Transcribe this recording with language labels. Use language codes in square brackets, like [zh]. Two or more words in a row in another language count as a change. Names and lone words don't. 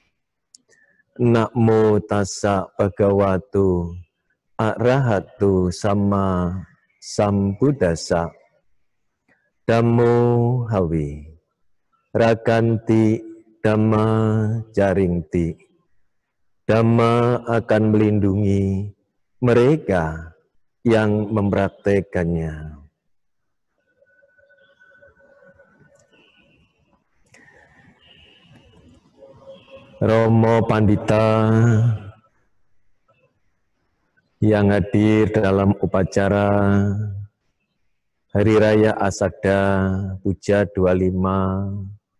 [pi] Namo tassa bhagavato arahato samma sambuddhassa. Dhammo hawi rakanti Dhamma jaringti. [id] Dhamma akan melindungi mereka yang mempraktekannya. Romo Pandita yang hadir dalam upacara Hari Raya Asada Puja 25